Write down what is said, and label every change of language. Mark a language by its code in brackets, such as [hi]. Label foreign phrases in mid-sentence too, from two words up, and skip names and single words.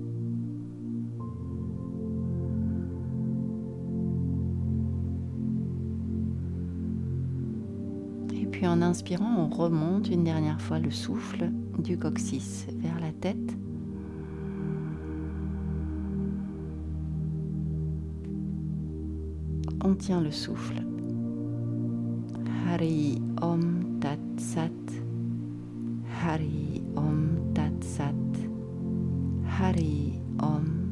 [fr] Et puis en inspirant, on remonte une dernière fois le souffle du coccyx vers la tête. On tient le souffle. [sa] Hari Om Tat Sat. Hari Om Tat Sat. Hari Om